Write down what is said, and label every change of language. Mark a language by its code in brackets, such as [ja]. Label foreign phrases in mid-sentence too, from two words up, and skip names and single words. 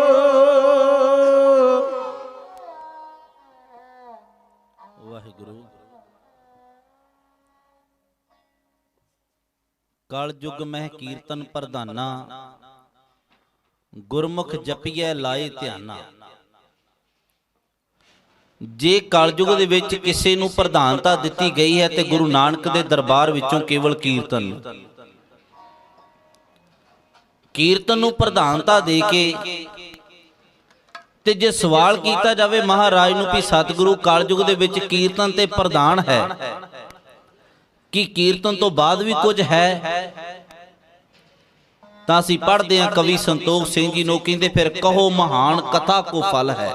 [pa] वाहिगुरु। ਕਲ ਯੁਗ ਮਹ ਕੀਰਤਨ ਪ੍ਰਧਾਨਾ ਗੁਰਮੁਖ ਜਪੀਏ ਲਾਏ ਧਿਆਨਾ। ਜੇ ਕਲਯੁਗ ਦੇ ਵਿੱਚ ਕਿਸੇ ਨੂੰ ਪ੍ਰਧਾਨਤਾ ਦਿੱਤੀ ਗਈ ਹੈ ਤੇ ਗੁਰੂ ਨਾਨਕ ਦੇ ਦਰਬਾਰ ਵਿੱਚੋਂ ਕੇਵਲ ਕੀਰਤਨ ਨੂੰ ਪ੍ਰਧਾਨਤਾ ਦੇ ਕੇ ਤੇ ਜੇ ਸਵਾਲ ਕੀਤਾ ਜਾਵੇ ਮਹਾਰਾਜ ਨੂੰ ਵੀ ਸਤਿਗੁਰੂ ਕਲਯੁਗ ਦੇ ਵਿੱਚ ਕੀਰਤਨ ਤੇ ਪ੍ਰਧਾਨ ਹੈ ਕਿ ਕੀਰਤਨ ਤੋਂ ਬਾਅਦ ਵੀ ਕੁਝ ਹੈ ਤਾਂ ਅਸੀਂ ਪੜ੍ਹਦੇ ਹਾਂ ਕਵੀ ਸੰਤੋਖ ਸਿੰਘ ਜੀ ਨੂੰ ਕਹਿੰਦੇ ਫਿਰ ਕਹੋ ਮਹਾਨ ਕਥਾ ਕੋ ਫਲ ਹੈ।